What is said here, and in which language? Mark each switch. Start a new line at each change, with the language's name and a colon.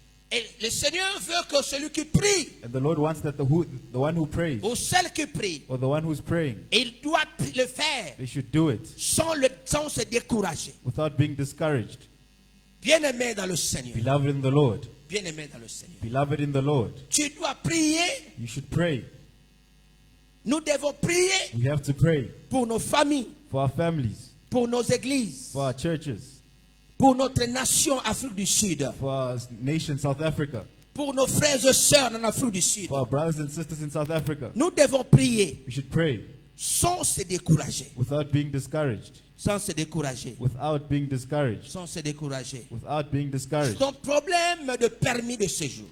French: Et le Seigneur veut que celui qui prie,
English: And the Lord wants that the one who prays,
French: ou celle qui prie,
English: or the one who's praying,
French: il doit le faire
English: they should do it
French: sans se décourager.
English: without being discouraged.
French: Bien-aimé dans le Seigneur.
English: Beloved in the Lord,
French: Bien-aimé dans le Seigneur.
English: beloved in the Lord,
French: Tu dois prier.
English: you should pray.
French: Nous devons prier
English: We have to pray
French: pour nos familles,
English: for our families,
French: pour nos églises,
English: for our churches,
French: pour notre nation Afrique du Sud,
English: for our nation, South Africa,
French: pour nos frères et sœurs en Afrique du Sud.
English: for our brothers and sisters in South Africa.
French: Nous devons prier
English: We should pray
French: sans se décourager.
English: without being discouraged,
French: Sans se décourager.
English: without being discouraged,
French: Sans se décourager.
English: without being discouraged.
French: Ton problème de permis de séjour.